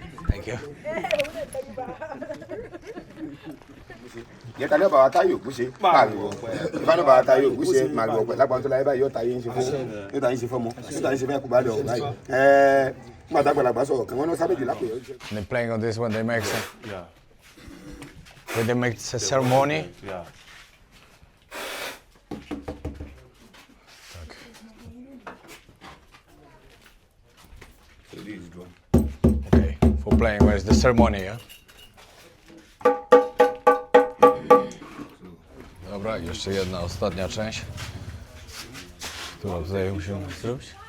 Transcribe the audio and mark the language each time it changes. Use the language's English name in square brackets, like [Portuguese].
[English] Thank you. [Yoruba] ìyẹn ta ní ọba wa táyé ògùn ṣe máa rí wọ ọpẹ ìfá ní ọba wa táyé ògùn ṣe máa rí wọ ọpẹ lágbàá tó láyé báyìí yóò táyé ń ṣe fowó yóò táyé ń ṣe fọmọ yóò táyé ń ṣe fẹ́ kú balẹ̀ ọ̀ báyìí nígbà tá àgbàlagbà sọ̀rọ̀ kan wọn ní sábẹ́jì lákòóyè ó ti ṣe. [English] They're playing on this when they make when they make a ceremony. Yeah. Okay, for playing where's the ceremony, yeah? [Polish] Dobra, jeszcze jedna ostatnia część, którą tutaj musimy zrobić.